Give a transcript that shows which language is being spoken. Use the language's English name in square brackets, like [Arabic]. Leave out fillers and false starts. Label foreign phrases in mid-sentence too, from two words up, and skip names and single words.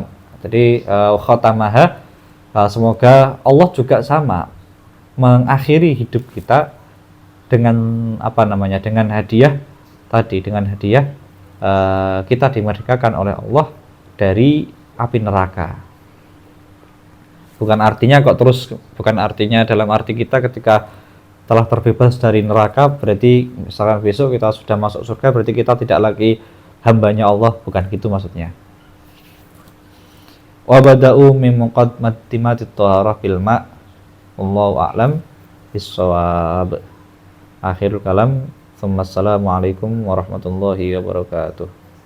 [Indonesian] Jadi khotamaha, semoga Allah juga sama mengakhiri hidup kita dengan dengan hadiah tadi, dengan hadiah kita dimerdekakan oleh Allah dari api neraka. Bukan artinya dalam arti kita ketika telah terbebas dari neraka berarti misalkan besok kita sudah masuk surga berarti kita tidak lagi hambanya Allah, bukan gitu maksudnya. [Arabic] وبدء من مقدمة الطهارة في الماء', والله أعلم بالصواب. آخر الكلام، السلام عليكم ورحمة الله وبركاته.